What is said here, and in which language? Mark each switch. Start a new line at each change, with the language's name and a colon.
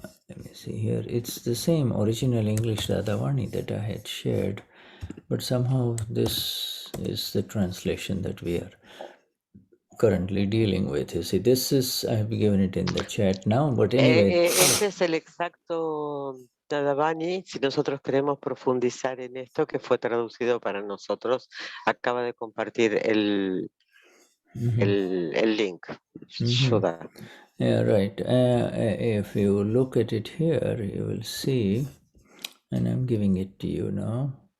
English: Let me see here. It's the same original English Dadavani that I had shared, but somehow this is the translation that we are currently dealing with. You see, this is, I have given it in the chat now, but anyway.
Spanish: Este es el exacto Dadavani, si nosotros queremos profundizar en esto, que fue traducido para nosotros, acaba de compartir el link.
Sanskrit: Shuddha.
English: Yeah, right. If you look at it here, you will see, and I'm giving it to you now.